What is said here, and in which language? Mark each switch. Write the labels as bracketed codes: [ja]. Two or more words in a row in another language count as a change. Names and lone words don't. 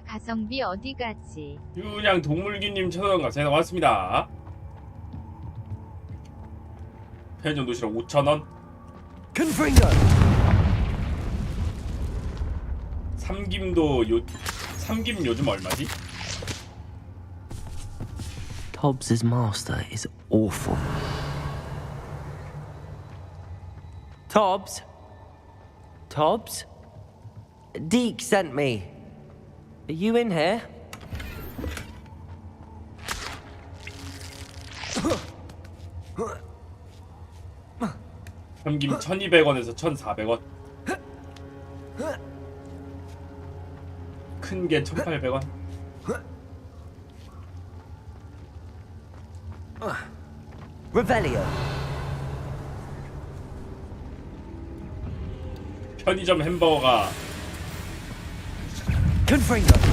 [ko] 가성비 어디 갔지? 그냥 동물기님 1000원 감사합니다. 고맙습니다. 편의점 도시락 5,000원. 삼김 요즘 얼마지? [en] Tobbs's master is awful. Tobbs? Tobbs? Deke sent me. Are you in here? [ko] 삼김 1200원에서 1400원. 큰 게 1800원. [la] Revelio. [ko] 편의점 햄버거가 [la] Confringo.